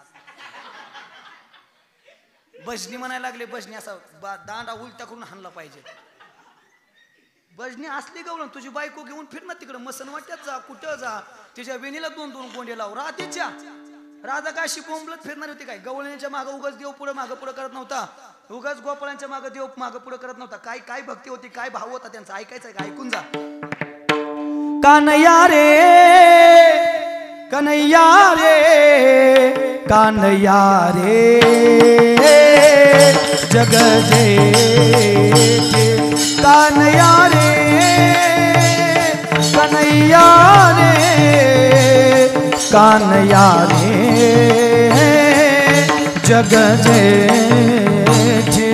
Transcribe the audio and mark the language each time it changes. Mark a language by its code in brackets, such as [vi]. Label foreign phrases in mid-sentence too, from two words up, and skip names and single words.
[mr] भजनी म्हणायला लागले भजनी असा दांडा उलटा करून हाणला पाहिजे भजनी असली गवळण तुझी बायको घेऊन फिर ना तिकडं मसन वाट्यात जा कुठं जा तिच्या वेणीला 2-2 गोंडे लाव राधेच्या राधा काय शिपोंबलत फिरणार होती काय गवळण्याच्या मागं उगाच देव पुढं मागं पुढं करत नव्हता उगाच गोपाळांच्या मागं देव मागं पुढं करत नव्हता काय भक्ती होती काय भाव होता त्यांचा ऐकायचं का ऐकून जा कान्हैया रे कान्हैया रे जग जेठे कान्हैया रे कान्हैया रे जग जेठे